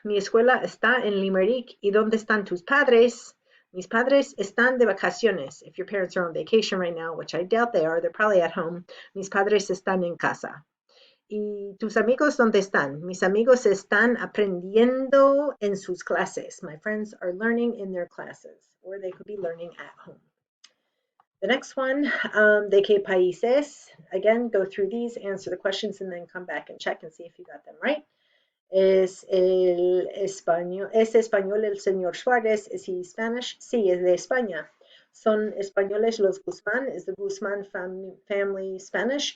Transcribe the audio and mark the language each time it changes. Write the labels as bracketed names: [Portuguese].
[Spanish] Mi escuela está en Limerick. ¿Y dónde están tus padres? Mis padres están de vacaciones. [English] If your parents are on vacation right now, which I doubt they are, they're probably at home. [Spanish] Mis padres están en casa. ¿Y tus amigos dónde están? Mis amigos están aprendiendo en sus clases. [English] My friends are learning in their classes, or they could be learning at home. The next one, [Spanish] ¿de qué países? [English] Again, go through these, answer the questions, and then come back and check and see if you got them right. [Spanish] ¿Es español el señor Suárez? [English] Is he Spanish? [Spanish] Sí, es de España. ¿Son españoles los Guzmán? [English] Is the Guzmán family Spanish?